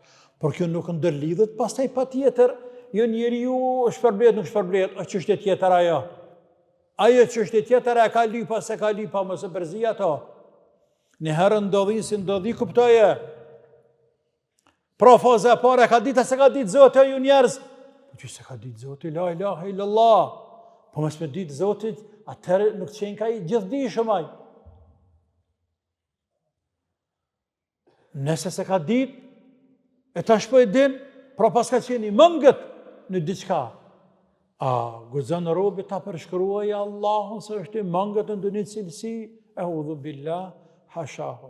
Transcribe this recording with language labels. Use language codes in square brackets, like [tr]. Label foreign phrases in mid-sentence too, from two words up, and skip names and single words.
[sq] Por kjo nuk ndërlidhet, pastaj patjetër, jo njeriu shpërblet nuk shpërblet, o çështje tjetër ajo. Ajo çështje tjetër e ka lypa se ka lypa, mos e përzi ato. Në herë ndodhi si ndodhi kuptoje. Pra faza e parë ka ditë se ka ditë Zoti ju njerëz. Po që se ka ditë Zoti [ar] لا إله إلا الله. [sq] Po mos me ditë Zotit, atëherë nuk qenë ka i gjithdijshëm ai. Nëse se ka ditë, e tash po e din, pra pas ka qenë i mëngët në diçka. A guxon robi ta përshkruaj Allahun se është i mëngët në një cilësi, [ar] أعوذ بالله, [sq] hashahu.